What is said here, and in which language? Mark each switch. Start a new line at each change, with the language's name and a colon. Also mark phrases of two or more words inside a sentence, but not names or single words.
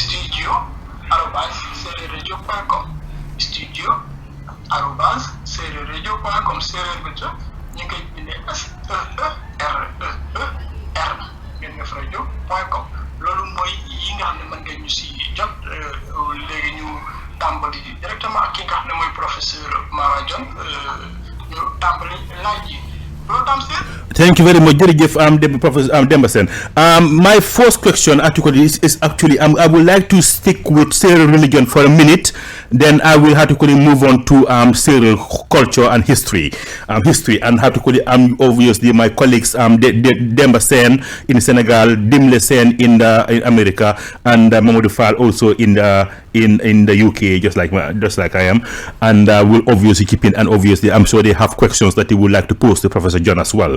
Wolof: studio@seereerradio.com studio@seereerradio.com Seereer bi ñu ngi koy bindee SEEREER ngeen def radio.com loolu mooy yi nga xam ne mën ngeen ñu si jot léegi ñu tàmbali directement ak ki nga xam ne mooy Professeur Maara Jon ñu tàmbali laaj yi.
English: Thank you very much, Professor Demba Sene. My first question is actually I would like to stick with Seereer religion for a minute, then I will have to move on to Seereer culture and history, and have to obviously my colleagues Demba Sene in Senegal, Dimlé Sène in America, and Mamadou Fall also in the UK, just like I am, and will obviously keep in, and obviously I'm sure they have questions that they would like to pose to Professor Jon as well.